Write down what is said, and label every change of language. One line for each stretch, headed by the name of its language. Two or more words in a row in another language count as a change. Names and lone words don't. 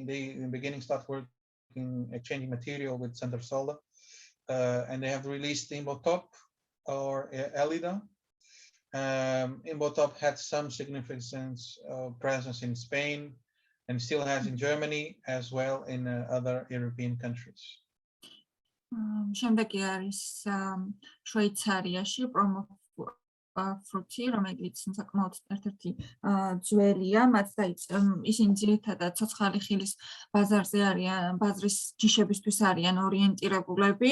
English: They in the beginning start working exchanging material with Center Solar, and they have released Imbotop or Elida. Imbotop had some significance presence in Spain, and still has in Germany as well in other European countries.
Georgian: შემდეგი არის შვეიცარიაში Promo Fruit-ი, რომელიც საკმაოდ ერთ-ერთი ძველია, მათ ისინი ძირითადად ცოცხალი ხილის ბაზარზე არიან, ბაზრის ჯიშებისთვის არიან ორიენტირებულები.